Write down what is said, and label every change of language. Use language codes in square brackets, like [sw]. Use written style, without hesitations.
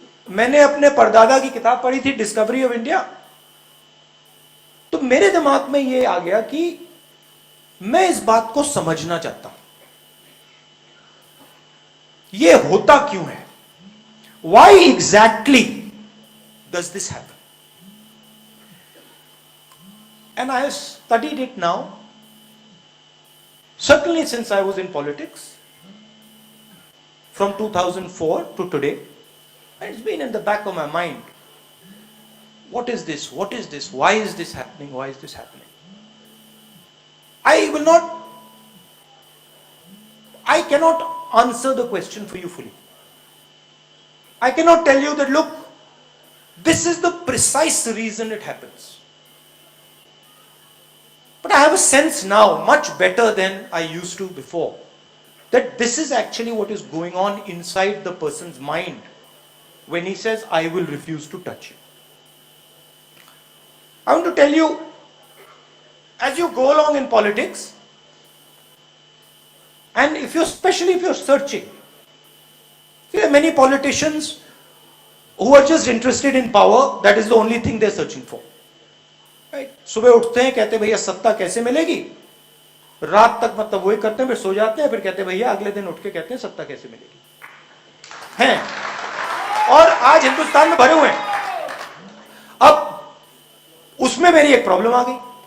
[hi] मैंने अपने परदादा की किताब पढ़ी थी, डिस्कवरी ऑफ इंडिया। तो मेरे दिमाग में यह आ गया कि मैं इस बात को समझना चाहता हूं, यह होता क्यों है, [en] Why exactly does this happen, and I have studied it now, certainly since I was in politics from 2004 to today. It's been in the back of my mind. What is this? What is this? Why is this happening? Why is this happening? I cannot answer the question for you fully. I cannot tell you that, look, this is the precise reason it happens. But I have a sense now, much better than I used to before, that this is actually what is going on inside the person's mind when he says, I will refuse to touch you. I want to tell you, as you go along in politics, and especially if you're searching, there are many politicians who are just interested in power. That is the only thing they're searching for. Right? [hi] सुबह उठते हैं, कहते हैं भैया सत्ता कैसे मिलेगी, रात तक मतलब वही करते हैं, फिर सो जाते हैं, फिर कहते हैं भैया अगले दिन उठ के कहते हैं सत्ता कैसे मिलेगी हैं। और आज हिंदुस्तान में भरे हुए हैं। अब उसमें मेरी एक प्रॉब्लम आ गई।